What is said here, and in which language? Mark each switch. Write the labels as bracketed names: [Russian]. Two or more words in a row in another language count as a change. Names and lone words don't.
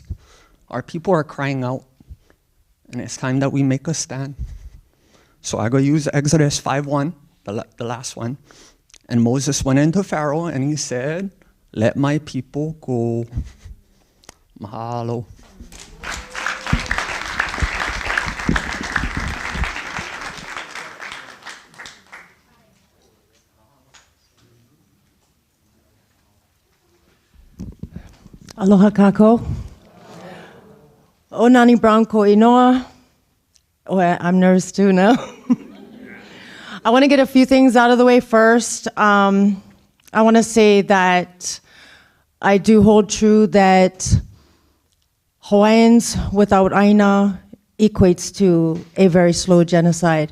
[English] Our people are crying out, and it's time that we make a stand. So I go use Exodus 5:1, the last one. And Moses went into Pharaoh and he said, let my people go. [Hawaiian] Mahalo. Aloha kako. O Nani Brown ko inoa. [English] Oh, I'm nervous too now. I want to get a few things out of the way first. I want to say that I do hold true that Hawaiians without āina equates to a very slow genocide.